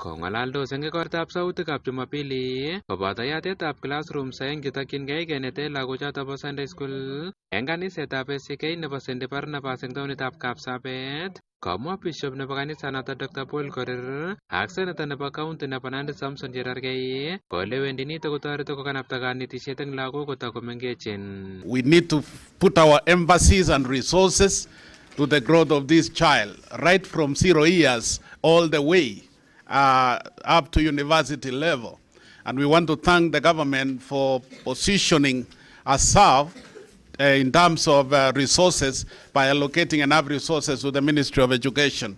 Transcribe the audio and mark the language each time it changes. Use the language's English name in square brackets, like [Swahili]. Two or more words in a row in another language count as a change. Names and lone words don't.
[Kalenjin] Kong'alaldos eng igortab sautikab Jumapili koboto yatetab classrooms aeng chetokyingei kenete lagochoto bo Sunday School eng kanisetab ACK nebo St. Barnabas eng taonitab Kapsabet. Komwa Bishop nebo kanisanoto Dr. Paul Korir ak Senator nebo County nebo Nandi Samson Cherargei kole wendi nito kotoreti kokanapta kanetisiet eng lagok kotakomengechen. [English] We need to put our emphasis and resources to the growth of this child, right from 0 years all the way up to university level. And we want to thank the government for positioning ourselves in terms of resources by allocating enough resources to the Ministry of Education.